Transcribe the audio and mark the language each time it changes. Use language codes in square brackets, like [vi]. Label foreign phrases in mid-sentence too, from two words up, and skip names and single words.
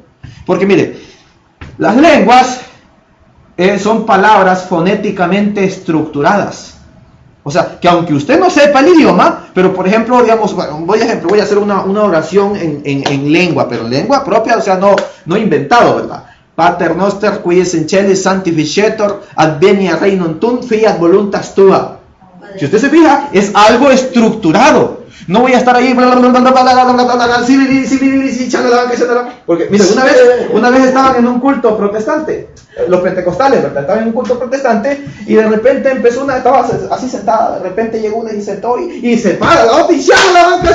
[es] Porque mire, las lenguas son palabras fonéticamente estructuradas. O sea, que aunque usted no sepa el idioma, pero por ejemplo, digamos, voy a hacer una oración en lengua, pero en lengua propia, o sea, no inventado, ¿verdad? [la] Pater noster, qui es in celis sanctificetur, advenia regnum tuum, fiat voluntas tua. [es] Si usted se fija, es algo estructurado. No voy a estar ahí, porque mira, una vez estaban en un culto protestante, los pentecostales, ¿verdad? Estaban en un culto protestante y de repente empezó una, estaba así sentada, de repente llegó una y se sentó y se para la otra y la banca.